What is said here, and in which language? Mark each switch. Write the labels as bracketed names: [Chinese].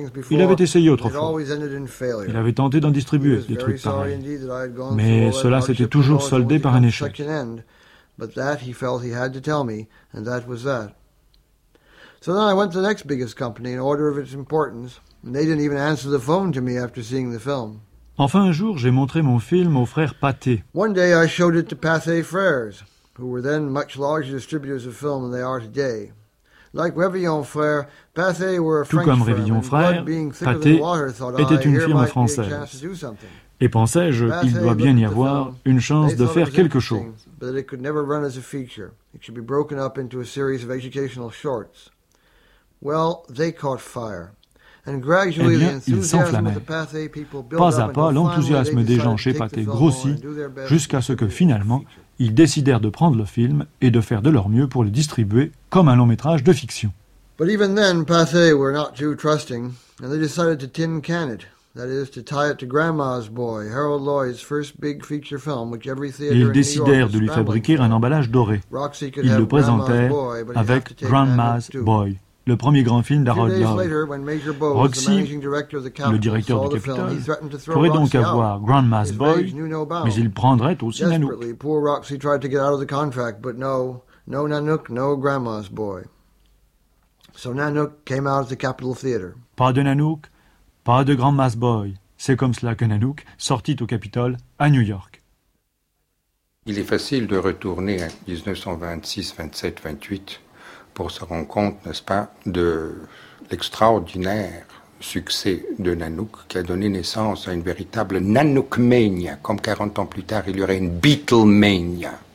[French] Il avait essayé autrefois. Il avait tenté d'en distribuer des trucs pareils. Mais cela s'était toujours soldé par un échec. [English] But that he felt he had to tell me, and that was that. So then I went to the next biggest company in order of its importance, and they didn't even answer the phone to me after seeing the film. [French] Enfin un jour, j'ai montré mon film aux frères Pathé. [English] One day I showed it to Pathé Frères, who were then much larger distributors of film than they are today. Like Révillon Frères, Pathé were a French firm. [French] Tout comme Révillon Frères, Pathé était une firme française. Et pensais-je, il doit bien y avoir une chance de faire quelque chose. [English] But it could never run as a feature. It should be broken up into a series of educational shorts. Well, they caught fire. And gradually, [French] ils s'enflammaient. Pas à pas, l'enthousiasme des gens chez Pathé grossit jusqu'à ce que finalement, ils décidèrent de prendre le film et de faire de leur mieux pour le distribuer comme un long-métrage de fiction. [English] But even then, Pathé were not too trusting, and they decided to tin can it. That is, to tie it to Grandma's Boy, Harold Lloyd's first big feature film, which every theater in New York. [French] Ils décidèrent de lui fabriquer un emballage doré. Ils le présentèrent avec Grandma's Boy, le premier grand film d'Harold Lloyd. Roxy, le directeur du Capitol, pourrait donc avoir Grandma's Boy, mais il prendrait aussi Nanook. [English] Desperately, poor Roxy tried to get out of the contract, but no Nanook, no Grandma's Boy. So Nanook came out of the Capitol Theater. [French] Pas de Nanook. Pas de Grandma's Boy. C'est comme cela que Nanook sortit au Capitole à New York. Il est facile de retourner à 1926, 27, 28 pour se rendre compte, n'est-ce pas, de l'extraordinaire succès de Nanook qui a donné naissance à une véritable Nanook-mania, comme 40 ans plus tard, il y aurait une Beatle-mania.